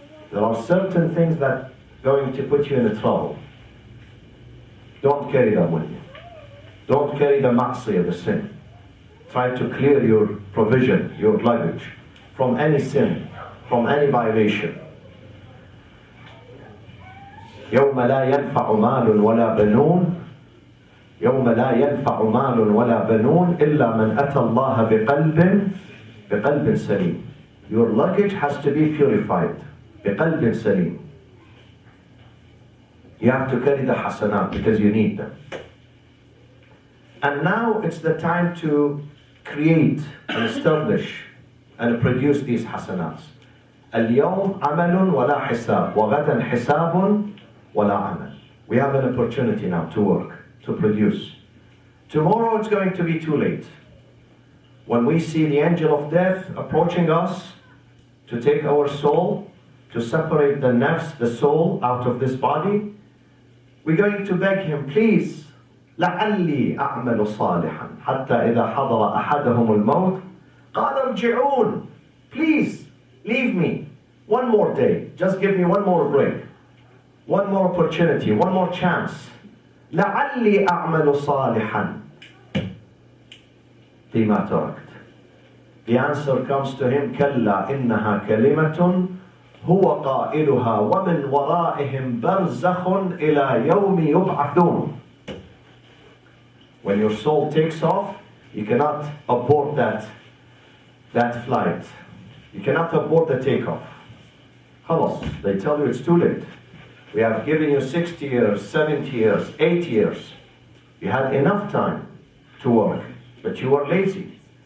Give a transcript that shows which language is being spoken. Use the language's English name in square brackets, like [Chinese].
[English] There are certain things that are going to put you in a trouble. Don't carry them with you. Don't carry the ma'siyah, the sin. Try to clear your provision, your luggage, from any sin, from any violation. [Arabic] يوم لا ينفع مال ولا بنون يوم لا ينفع مال ولا بنون إلا من أتى الله بقلب سليم. [English] Your luggage has to be purified. [Arabic] بقلب سليم. [English] You have to carry the hasanat because you need them. And now it's the time to create and establish and produce these hasanats. [Arabic] اليوم عمل ولا حساب وغدا حساب ولا عمل. [English] We have an opportunity now to work, to produce. Tomorrow it's going to be too late. When we see the angel of death approaching us to take our soul, to separate the nafs, the soul, out of this body, we're going to beg him, please, [Arabic] لعلي أعمل صالحا حتى إذا حضر أحدهم الموت قال ارجعون. [English] Please, leave me. One more day. Just give me one more break. One more opportunity. One more chance. [Arabic] لعلي أعمل صالحا فيما تركت. [English] The answer comes to him, [Arabic] كلا إنها كلمة هو قائلها ومن ورائهم برزخ إلى يوم يبعثون. [English] When your soul takes off, you cannot abort that flight. You cannot abort the takeoff. خلاص, they tell you it's too late. We have given you 60 years, 70 years, 80 years. You had enough time to work, but you were lazy.